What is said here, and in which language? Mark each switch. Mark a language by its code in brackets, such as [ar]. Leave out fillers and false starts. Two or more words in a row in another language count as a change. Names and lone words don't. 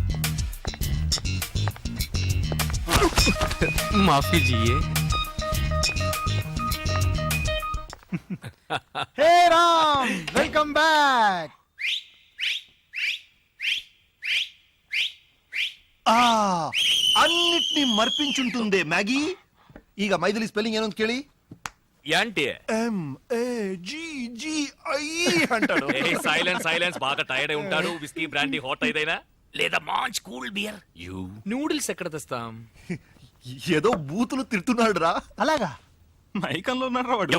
[hi] माफ़ी जिए. [te] హే రామ్, [en] welcome back. [te] అన్నిటినీ మర్పించుంటుందే మ్యాగీ. [kn] ಈಗ ಮೈಥಿಲಿ ಸ್ಪೆಲ್ಲಿಂಗ್ ಏನು ಅಂತ ಕೇಳಿ. [te] యాంటి MAGGI అంటాడు. [en] silence silence, [te] బాగా టైర్డ్ అయి ఉంటాడు. [en] whisky brandy hot [te] ఏదైనా లేదా మంచి [en] cool beer. [te] నూడిల్స్ ఎక్కడ తెస్తాం? ఏదో బూతులు తిడుతున్నాడు రా. అలాగా మైకంలో ఉన్నాడు వాడు.